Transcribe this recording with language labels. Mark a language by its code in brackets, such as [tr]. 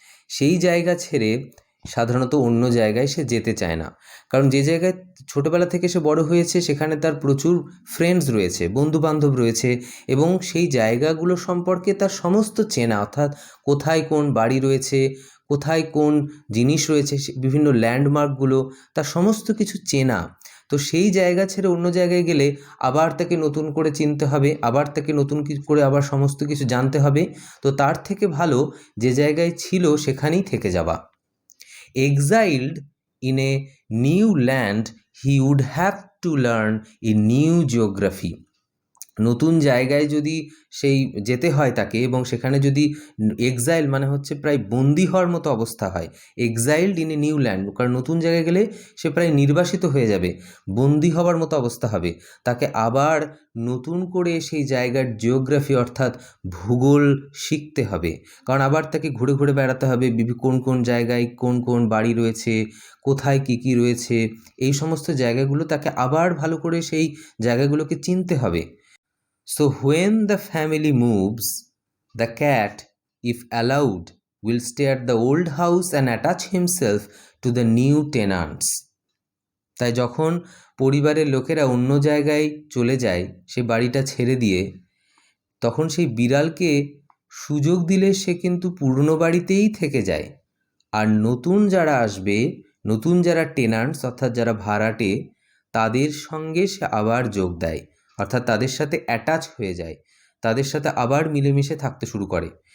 [bn] সেই জায়গা ছেড়ে সাধারণত অন্য জায়গায় সে যেতে চায় না, কারণ যে জায়গায় ছোটোবেলা থেকে সে বড় হয়েছে সেখানে তার প্রচুর ফ্রেন্ডস রয়েছে, বন্ধুবান্ধব রয়েছে, এবং সেই জায়গাগুলো সম্পর্কে তার সমস্ত চেনা, অর্থাৎ কোথায় কোন বাড়ি রয়েছে, কোথায় কোন জিনিস রয়েছে, বিভিন্ন ল্যান্ডমার্কগুলো তার সমস্ত কিছু চেনা। তো সেই জায়গা ছেড়ে অন্য জায়গায় গেলে আবার তাকে নতুন করে চিনতে হবে, আবার তাকে নতুন করে আবার সমস্ত কিছু জানতে হবে। তো তার থেকে ভালো যে জায়গায় ছিল সেখানেই থেকে যাওয়া। [en] Exiled in a new land, he would have to learn a new geography. [bn] নতুন জায়গায় যদি সেই যেতে হয় তাকে, এবং সেখানে যদি এক্সাইল মানে হচ্ছে প্রায় বন্দি হওয়ার মতো অবস্থা হয়, [en] exiled in a new land, [bn] কারণ নতুন জায়গায় গেলে সে প্রায় নির্বাসিত হয়ে যাবে, বন্দি হওয়ার মতো অবস্থা হবে, তাকে আবার নতুন করে সেই জায়গার জিওগ্রাফি অর্থাৎ ভূগোল শিখতে হবে, কারণ আবার তাকে ঘুরে ঘুরে বেড়াতে হবে, কোন কোন জায়গায় কোন কোন বাড়ি রয়েছে, কোথায় কী কী রয়েছে, এই সমস্ত জায়গাগুলো তাকে আবার ভালো করে সেই জায়গাগুলোকে চিনতে হবে। [en] So when the family moves, the cat, if allowed, will stay at the old house and attach himself to the new tenants. [bn] তাই যখন পরিবারের লোকেরা অন্য জায়গায় চলে যায়, সে বাড়িটা ছেড়ে দিয়ে, তখন সেই বিড়ালকে সুযোগ দিলে সে কিন্তু পুরনো বাড়িতেই থেকে যায়, আর নতুন যারা আসবে, নতুন যারা টেনান্টস অর্থাৎ যারা ভাড়াটে, তাদের সঙ্গে সে আবার যোগ দেয়, অর্থাৎ তাদের সাথে অ্যাটাচ হয়ে যায়, তাদের সাথে আবার মিলেমিশে থাকতে শুরু করে।